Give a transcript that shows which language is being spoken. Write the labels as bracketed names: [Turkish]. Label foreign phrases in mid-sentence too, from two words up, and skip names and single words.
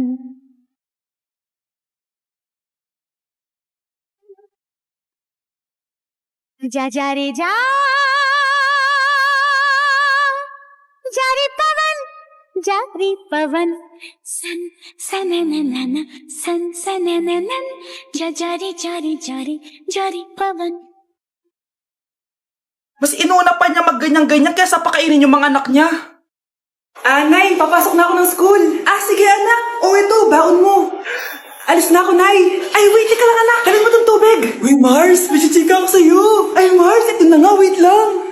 [Hindi] जा रे जा रे पवन सन सनननन सन सनननन जा रे पवन। [Filipino] Mas inuna pa niya magganyan-ganyan kaysa pakainin yung mga anak niya. Nay, papasok na ako ng school. Sige anak. Ito, baon mo. Alis na ako, Nay. Wait, teka lang anak. Dalhin mo tong tubig. Uy, Mars, may chichika ako sa'yo. Mars, ito na nga, wait lang.